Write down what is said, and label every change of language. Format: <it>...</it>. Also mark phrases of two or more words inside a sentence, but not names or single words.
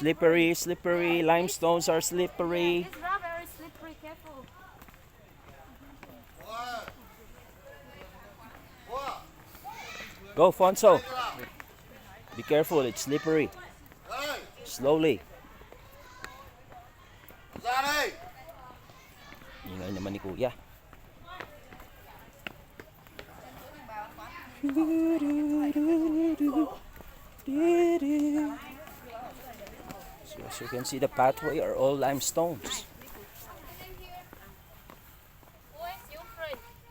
<en>slippery, slippery. Limestones are slippery. It's not very slippery. Careful. Go, Fonso. Be careful, it's slippery. Hey, Slowly.</en> <vi>ra đây.</vi> <tl>Ingay naman ni Kuya.</tl> <en>So as you can see, the pathway are all limestones. Where's your friend?</en>